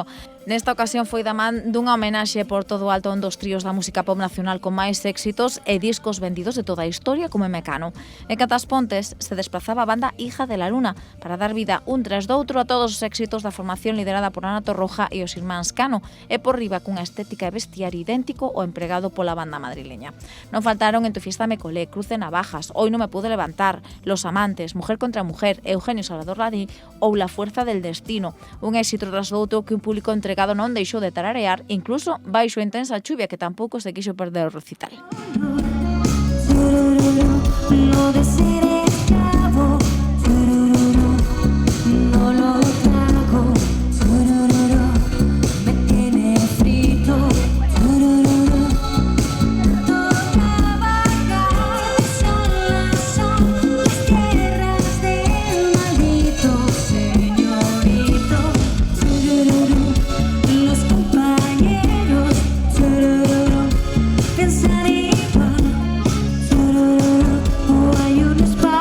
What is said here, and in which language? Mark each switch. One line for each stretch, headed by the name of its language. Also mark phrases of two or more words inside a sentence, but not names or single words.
Galician: Nesta ocasión foi da man dunha homenaxe por todo o alto a un dos tríos da música pop nacional con máis éxitos e discos vendidos de toda a historia como é Mecano. E Catas Pontes se desplazaba a banda Hija de la Luna para dar vida un tras doutro a todos os éxitos da formación liderada por Ana Torroja e os irmáns Cano e por riba cunha estética e vestiario idéntico o empregado pola banda madrileña. Non faltaron Entufiéstame Colé, Cruz de Navajas, Hoy no me pude levantar, Los amantes, Mujer contra mujer, Eugenio Salvador Ladí ou La fuerza del destino, un éxito tras outro que un público entregado non deixou de tararear, incluso baixo a intensa chuvia que tampouco se quixo perder o recital.
Spanish: No de ser esclavo, no lo trago, me tiene frito, tocaba son las tierras del maldito señorito, los compañeros piensan igual, hay un